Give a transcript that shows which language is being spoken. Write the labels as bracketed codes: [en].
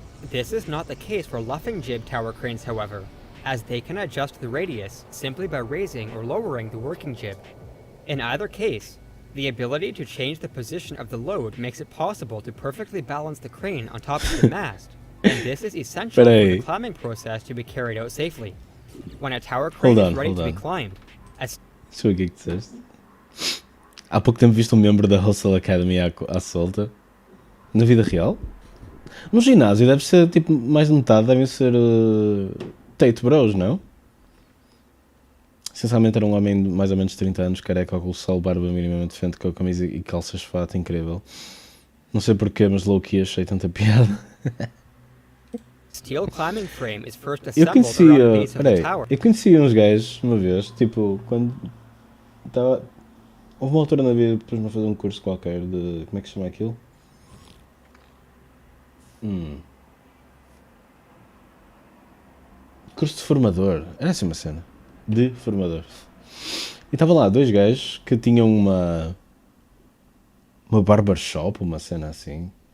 [en] This is not the case for luffing jib tower cranes, however, as they can adjust the radius simply by raising or lowering the working jib. In either case, the ability to change the position of the load makes it possible to perfectly balance the crane on top of the mast, and this is essential for the climbing process to be carried out safely. When a tower crane is ready to be climbed, [pt] Deixa eu ver o que é que disseste. Há pouco tempo viste um membro da Hustle Academy à solta. Na vida real? No ginásio deve ser tipo mais de metade, devem ser Tate Bros, não? Essencialmente era um homem de mais ou menos 30 anos, careca, óculos de sol, barba minimamente decente, com a camisa e calças de fato, incrível. Não sei porquê, mas low-key achei tanta piada. [en] Steel climbing frame is first assembled around the base of the tower. [pt] Eu conheci uns gajos uma vez, tipo, quando estava... Houve uma altura na vida, depois de fazer um curso qualquer de... Como é que se chama aquilo? Curso de formador. Era assim uma cena. De formador. E estava lá dois gajos que tinham uma barbershop, uma cena assim.